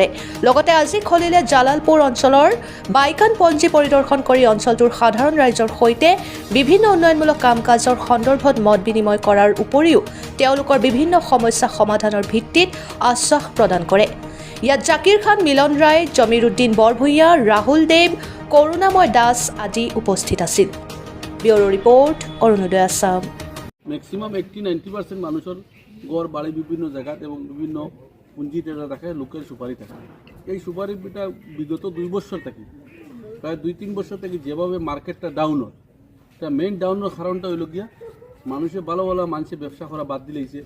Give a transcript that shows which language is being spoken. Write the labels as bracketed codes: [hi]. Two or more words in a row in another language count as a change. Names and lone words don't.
[as] লগতে আজি খলিলে জালালপুৰ অঞ্চলৰ বাইকান পঞ্জী পৰিদৰ্শন কৰি অঞ্চলটোৰ সাধাৰণ ৰাইজৰ সৈতে বিভিন্ন উন্নয়নমূলক কাম কাজৰ সন্দৰ্ভত মত বিনিময় কৰাৰ উপৰিও তেওঁলোকৰ বিভিন্ন সমস্যা সমাধানৰ ভিত্তিত আশ্বাস প্ৰদান কৰে। ইয়াত জাকিৰ খান, মিলন ৰায়, জমিৰ উদ্দিন বৰভূঞা, ৰাহুল দেৱ, কৰুণাময় দাস আদি উপস্থিত আছিল। [en] bureau report, [as] অৰুণোদয় আসাম। [bn] ম্যাক্সিমাম 80-90% মানুষের গড় বাড়ি বিভিন্ন জায়গাত এবং বিভিন্ন পুঁজি টেরা থাকে, লোকের সুপারি থাকে। এই সুপারিটা বিগত 2 বছর থেকে প্রায় 2-3 বছর থেকে যেভাবে [en] market down [bn] হয়, এটা মেইন ডাউনের কারণটা হইল গিয়া মানুষে ভালো মানুষে ব্যবসা করা বাদ দিলেছে।